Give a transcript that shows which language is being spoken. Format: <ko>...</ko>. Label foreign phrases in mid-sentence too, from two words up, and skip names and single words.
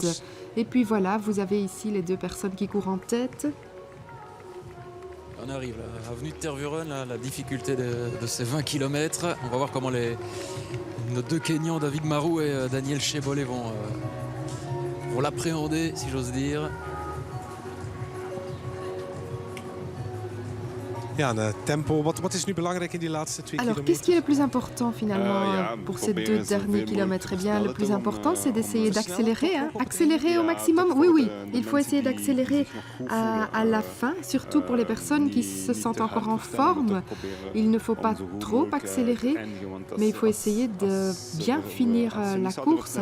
<fr>Et puis voilà, vous avez ici les deux personnes qui courent en tête. On arrive à l'avenue de Tervuren, la difficulté de ces 20 km. On va voir comment nos deux Kenyans, David Marou et Daniel Chebole, vont l'appréhender, si j'ose dire.</fr> <nl>Ja, een tempo. Wat is nu belangrijk in die laatste 2</nl> <fr>Alors,</fr> <nl>kilometer?</nl> <fr>qu'est-ce qui est le plus important finalement pour ces 2 derniers kilomètres? Eh bien, le plus important, c'est d'essayer d'accélérer. Accélérer au maximum. Oui, il faut essayer d'accélérer à la fin, surtout pour les personnes qui se sentent encore en forme. Il ne faut pas trop accélérer, mais il faut essayer de bien finir la course.</fr>